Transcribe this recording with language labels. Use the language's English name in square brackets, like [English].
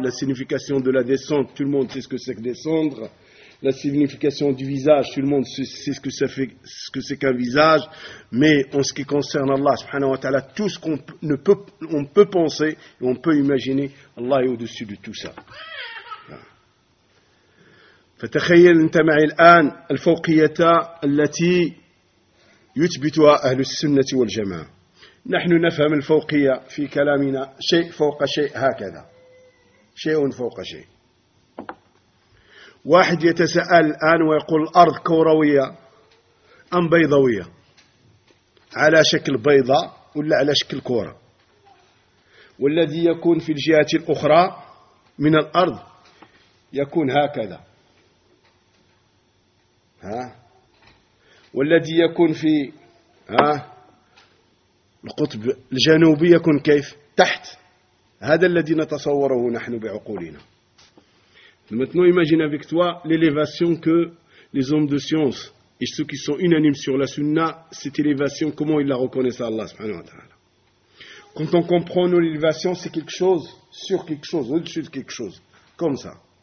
[French] La signification de la descente, tout le monde sait ce que c'est que descendre. La signification du visage, tout le monde sait ce que ça fait, ce que c'est qu'un visage. Mais en ce qui concerne Allah subhanahu wa ta'ala, tout ce qu'on ne peut, on peut penser, on peut imaginer, Allah est au-dessus de tout ça. [Arabic] فتخيل انت معي الآن الفوقية التي يثبتها أهل السنة والجماعة. نحن نفهم الفوقية في كلامنا شيء فوق شيء، هكذا شيء فوق شيء. واحد يتساءل الآن ويقول الأرض كروية أم بيضوية، على شكل بيضة ولا على شكل كرة؟ والذي يكون في الجهة الأخرى من الأرض يكون هكذا، ها؟ والذي يكون في القطب الجنوبي يكون كيف؟ تحت. هذا الذي نتصوره نحن بعقولنا. [French] Maintenant imagine avec toi l'élévation que les hommes de science et ceux qui sont unanimes sur la sunna, cette élévation, comment ils la reconnaissent à Allah subhanahu wa ta'ala. Quand on comprend nos élévations, c'est quelque chose sur quelque chose, au-dessus de quelque chose, comme ça.